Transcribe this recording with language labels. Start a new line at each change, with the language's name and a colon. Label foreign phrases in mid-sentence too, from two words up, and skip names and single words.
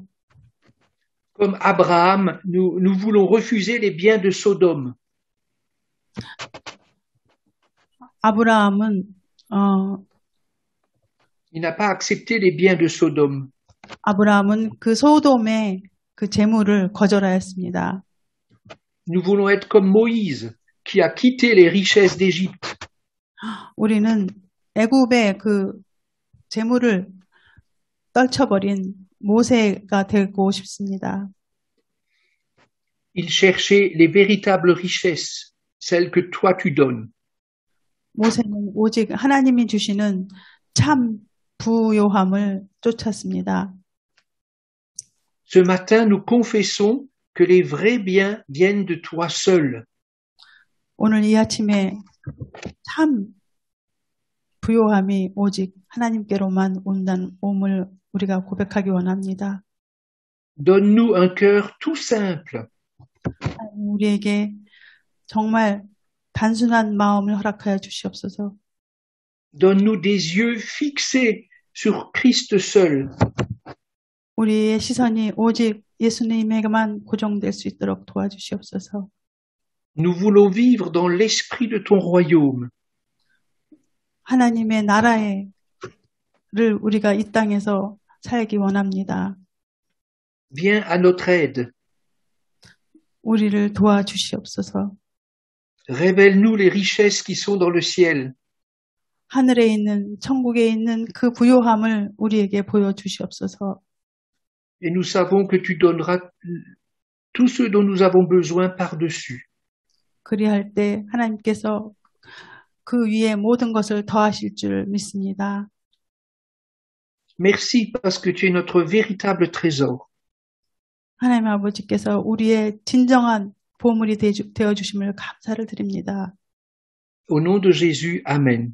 French: Comme Abraham, nous voulons refuser les biens de Sodome.
Korean: 아브라함은
French: il n'a pas accepté les biens de Sodome.
Korean: 그 소돔의 그 재물을 거절하였습니다.
French: Nous voulons être comme Moïse, qui a quitté les richesses d'Égypte.
Korean: 우리는 애굽의 그 재물을 떨쳐버린 모세가 되고 싶습니다.
French: Il cherchait les véritables richesses, celles que toi tu donnes.
Korean: 모세는 오직 하나님이 주시는 참 부요함을 쫓았습니다.
French: Ce matin, nous confessons que les vrais biens viennent de toi seul.
Korean: 오늘 이 아침에 참 부요함이 오직 하나님께로만 옴을 우리가 고백하기 원합니다.
French: Donne-nous un cœur tout simple.
Korean: 우리에게 정말 단순한 마음을 허락하여 주시옵소서.
French: Donne-nous des yeux fixés sur Christ seul.
Korean: 우리의 시선이 오직 예수님에게만 고정될 수 있도록 도와주시옵소서.
French: Nous voulons vivre dans l'esprit de ton royaume.
Korean: 하나님의 나라를 우리가 이 땅에서 살기 원합니다.
French: Viens à notre aide.
Korean: 우리를 도와주시옵소서.
French: Révèle-nous les richesses qui sont dans le ciel.
Korean: 하늘에 있는 천국에 있는 그 부요함을 우리에게 보여주시옵소서.
French: Et nous savons que tu donneras tout ce dont nous avons besoin par-dessus.
Korean: 그리할 때 하나님께서 그 위에 모든 것을 더하실 줄 믿습니다.
French: Merci parce que tu es notre véritable trésor.
Korean: 하나님 아버지께서 우리의 진정한 보물이 되어주심을 감사를 드립니다.
French: Au nom de Jésus, Amen.